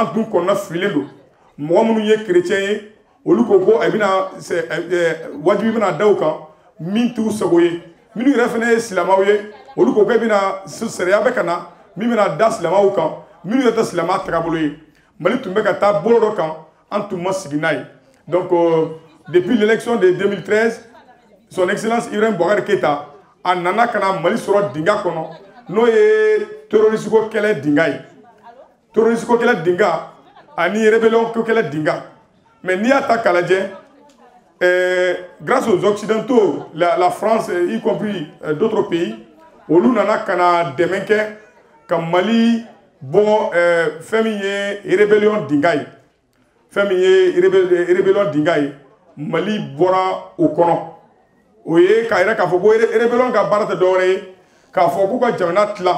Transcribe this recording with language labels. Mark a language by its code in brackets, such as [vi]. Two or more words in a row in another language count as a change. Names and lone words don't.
[bm] tun kɔnɔna fililen don mɔgɔ minnu ye chrétien ye olu ko ko a bɛna wajibi bɛna da u kan min t'u sago ye minnu yɛrɛ fana ye silamɛw ye olu ko k'e bɛna sariya bɛ ka na min bɛna da silamɛw kan minnu yɛrɛ tɛ silamɛya tagabolo ye Mali tun bɛ ka taa bolo dɔ kan an tun ma sigi n'a ye [fr] donc depuis l'élection de 2013 son excellence [bm] Ibrahim Boubacar Keïta a nana ka na Mali sɔrɔ dinga kɔnɔ n'o ye terroriste ko kɛlɛ dinga ye terroriste ko kɛlɛ dinga ani rébellion ko kɛlɛ dinga mais n'i y'a ta k'a lajɛ [fr] grâce aux occidentaux la France y compris d'autres pays [bm] olu nana ka na dɛmɛ kɛ ka Mali bɔ fɛn min ye rébellion dinga ye fɛn min ye rébellion dinga ye Mali bɔra o kɔnɔ o ye k'a yɛrɛ k'a fɔ ko rébellion ka baara tɛ dɔwɛrɛ ye k'a fɔ k'u ka jamana tila